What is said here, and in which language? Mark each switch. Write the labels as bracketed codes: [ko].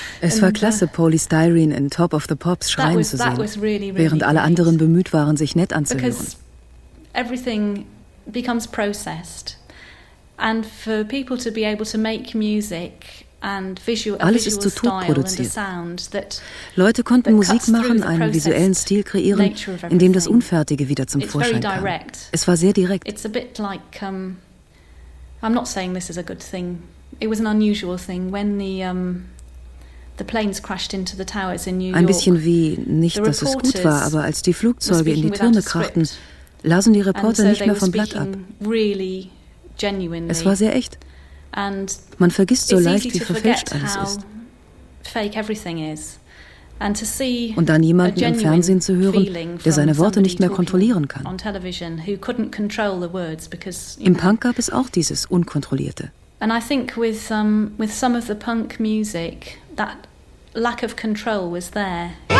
[de] Es war klasse, Polystyrene in Top of the Pops schreien zu sehen, während alle anderen bemüht waren, sich nett anzuhören. [en] Because everything becomes processed. And for people to be able to make music and [de] alles ist zu Tod produziert. Leute konnten Musik machen, einen visuellen Stil kreieren, in dem das Unfertige wieder zum Vorschein kam. Es war sehr direkt. [en] It's a bit like, I'm not saying this is a good thing. It was an unusual thing when the planes crashed into the towers in New York. [de] Ein bisschen wie, nicht, dass es gut war, aber als die Flugzeuge in die Türme krachten, lasen die Reporter nicht mehr vom Blatt ab. [en] Really, [de] es war sehr echt. [en] And [de] man vergisst so leicht, wie verfälscht alles ist. [en] Fake everything is. And to see [de] und dann jemanden im Fernsehen zu hören, der seine Worte nicht mehr kontrollieren kann. [en] On television, who couldn't control the words because, [de] you im Punk gab es auch dieses Unkontrollierte. [en] And I think with some of the punk music, that lack of control was there.